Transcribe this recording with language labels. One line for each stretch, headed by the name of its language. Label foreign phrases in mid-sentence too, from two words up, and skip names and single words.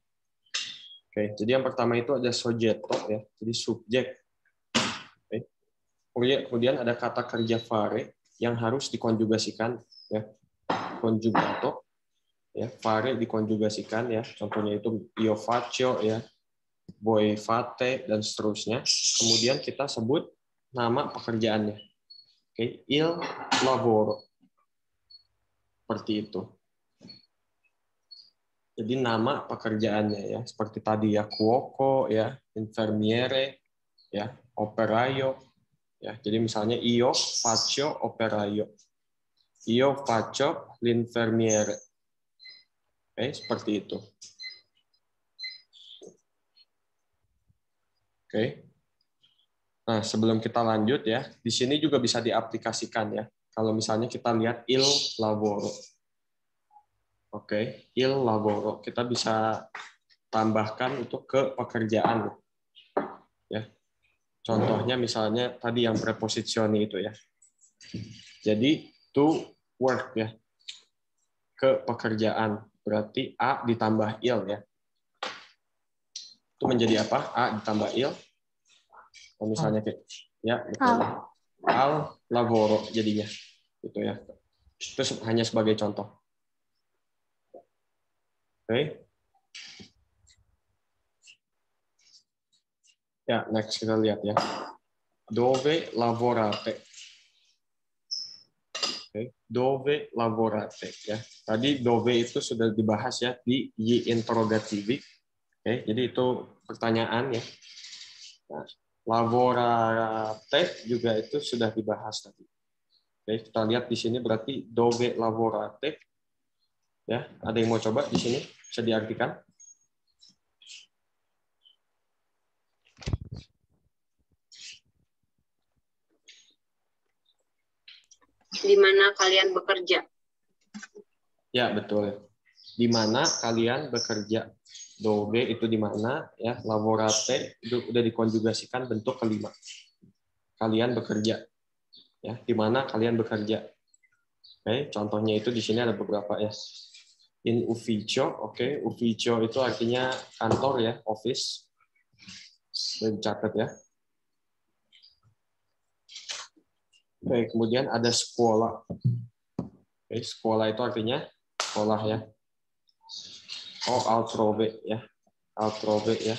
Indonesian: Oke, jadi yang pertama itu ada soggetto ya, jadi subjek. Oke. Kemudian ada kata kerja fare yang harus dikonjugasikan ya. Conjugato ya, fare dikonjugasikan ya. Contohnya itu
Italian: io faccio
Indonesian: ya,
Italian: voi fate
Indonesian: dan seterusnya. Kemudian kita sebut nama pekerjaannya. Oke,
Italian: il lavoro.
Indonesian: Seperti itu. Jadi nama pekerjaannya ya, seperti tadi ya, cuoco ya, infermiere ya, operaio ya. Jadi misalnya
Italian: io faccio operaio. Io faccio l'infermiere.
Indonesian: Oke, seperti itu. Oke. Nah, sebelum kita lanjut ya, di sini juga bisa diaplikasikan ya. Kalau misalnya kita lihat
Italian: il lavoro.
Indonesian: Oke,
Italian: il lavoro.
Indonesian: Kita bisa tambahkan untuk ke pekerjaan. Ya. Contohnya misalnya tadi yang preposisioni itu ya. Jadi
English: to work
Indonesian: ya. Ke pekerjaan. Berarti a ditambah il ya. Itu menjadi apa? A ditambah il. Kalau misalnya kayak ya, betul.
Italian: Al lavoro
Indonesian: jadinya. Gitu ya. Itu hanya sebagai contoh. Oke. Ya, next kita lihat ya.
Italian: Dove lavorate? Oke, dove lavorate ya.
Indonesian: Tadi dove itu sudah dibahas ya di
Italian: gli interrogativi.
Indonesian: Oke, jadi itu pertanyaan ya. Nah, lavorate juga itu sudah dibahas tadi. Oke, kita lihat di sini berarti
Italian: dove lavorate.
Indonesian: Ya, ada yang mau coba di sini? Bisa diartikan? Di mana kalian bekerja? Ya, betul. Di mana kalian bekerja? Dove itu di mana ya, lavorate itu udah dikonjugasikan bentuk kelima. Kalian bekerja. Ya, di mana kalian bekerja? Oke, contohnya itu di sini ada beberapa ya.
Italian: In ufficio,
Indonesian: oke, ufficio itu artinya kantor ya, office. Boleh dicatat ya. Oke, kemudian ada sekolah. Oke, sekolah itu artinya sekolah ya. Oh, altrove ya. Altrove ya.